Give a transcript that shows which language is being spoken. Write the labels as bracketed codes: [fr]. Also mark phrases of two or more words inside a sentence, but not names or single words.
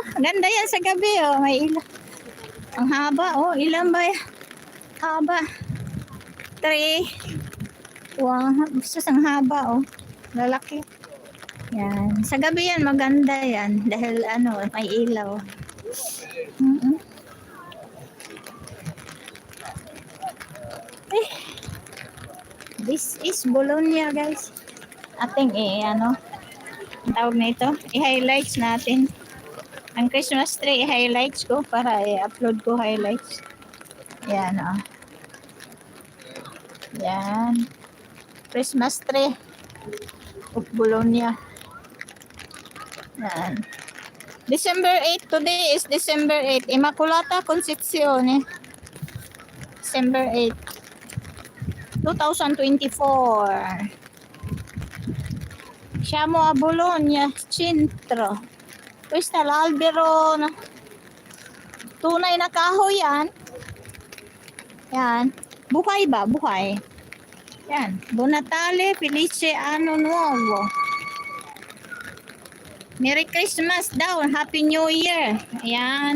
[tl] Ganda yan sa gabi, oh. May ilaw. Ang haba, oh. Ilan ba yan? Haba. 3. Wow, gusto ang haba, oh. Lalaki. Yan. Sa gabi yan, maganda yan. Dahil, ano, may ilaw. [en] This is Bologna, guys. [tl] Ating, ano, ang tawag na ito, i-highlights natin. Ang [en] Christmas tree, [tl] i-highlights ko para i-upload ko highlights. Yan, oh. Yan. [en] Christmas tree of Bologna. [tl] Yan. [en] December 8, today is December 8. Immaculata Concepcion, December 8. 2024. [it] Siamo a Bologna, centro. Questa l'albero. [tl] Tunay na kahoy yan. Yan. Buhay ba? Buhay. Yan. [it] Buon Natale, Felice Anno Nuovo. [en] Merry Christmas [tl] daw. [en] Happy New Year. Ayan.